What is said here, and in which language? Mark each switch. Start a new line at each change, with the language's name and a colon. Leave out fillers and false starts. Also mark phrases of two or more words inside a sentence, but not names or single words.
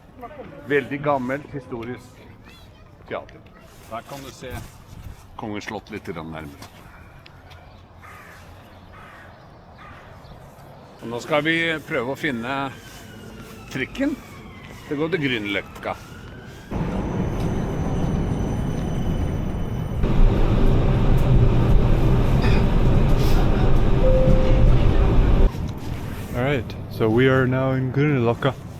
Norwegian: Veldig gammelt, historisk teater. Der kan du se Kongens slott litt nærmere. Og nå skal vi prøve å finne trikken. Det går til Grünerløkka.
English: All right, so we are now in Grünerløkka.